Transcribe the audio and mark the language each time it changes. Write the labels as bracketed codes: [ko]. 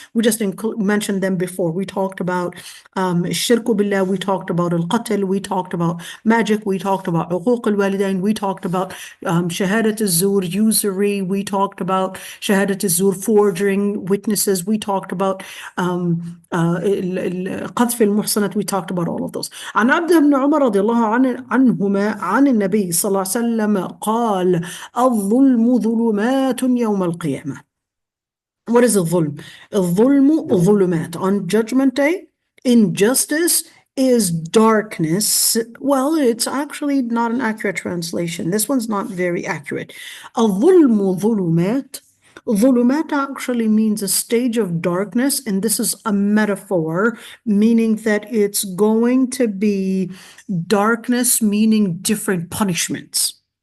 [en] We just mentioned them before. We talked about shirku billah, we talked about al-qatl, we talked about magic, we talked about uquq al-walidain, we talked about shahadat al-zur, usury, we talked about shahadat al-zur, forging witnesses, we talked about [ar] قذف المحصنات, [en] we talked about all of those. [ar] عن عبد بن عمر رضي الله عنهما عن النبي صلى الله عليه وسلم قال الظلم ظلمات يوم القيامة. [en] What is الظلم? [ar] الظلم ظلمات. [en] On Judgment Day, injustice is darkness. Well, it's actually not an accurate translation. This one's not very accurate. [ar] الظلم ظلمات. [en] Dhulumat actually means a stage of darkness, and this is a metaphor, meaning that it's going to be darkness, meaning different punishments.